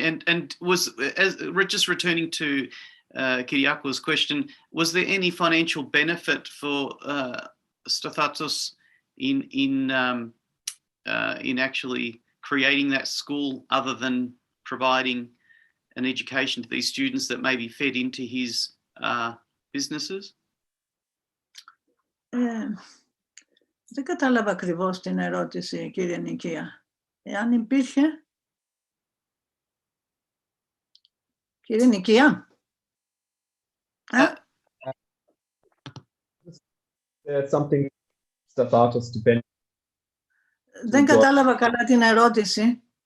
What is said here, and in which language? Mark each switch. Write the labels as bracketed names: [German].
[English] And was, as just returning to Kyriakos' question, was there any financial benefit for Stathatos in actually creating that school, other than providing an education to these students that maybe fed into his businesses? [Greek] Δεν κατάλαβα ακριβώς την ερώτηση, κύριε Νικία. Εάν υπήρχε... Κύριε Νικία. [English] Something Stathatos to benefit. [Greek] Δεν κατάλαβα καλά την ερώτηση.